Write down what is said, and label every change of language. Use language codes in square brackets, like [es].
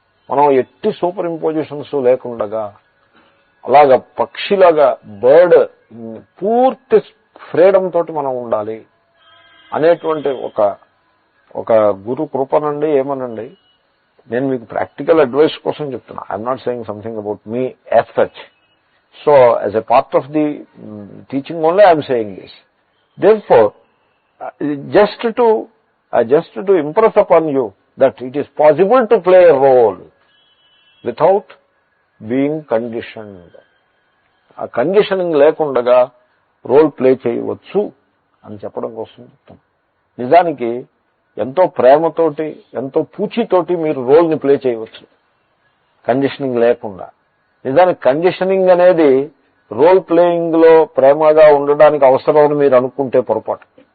[te] మనం ఎట్టి super impositions లేకుండగా అలాగ పక్షిలాగా బర్డ్ పూర్తి ఫ్రీడమ్ తోటి మనం ఉండాలి అనేటువంటి ఒక గురు కృపనండి. ఏమనండి, నేను మీకు ప్రాక్టికల్ అడ్వైస్ కోసం చెప్తున్నా. [en] I'm not saying something about me as such. So, as a part of the teaching only, I am saying this. Therefore, just to impress upon you that it is possible to play a role without being conditioned. [te] ఆ conditioning లేకుండగా role play చేయవచ్చు అని చెప్పడం కోసం చెప్తాం. నిజానికి ఎంతో ప్రేమతోటి, ఎంతో పూచితోటి మీరు రోల్ని ప్లే చేయవచ్చు కండిషనింగ్ లేకుండా. నిజానికి కండిషనింగ్ అనేది రోల్ ప్లేయింగ్ లో ప్రేమగా ఉండడానికి అవసరమని మీరు అనుకుంటే పొరపాటు.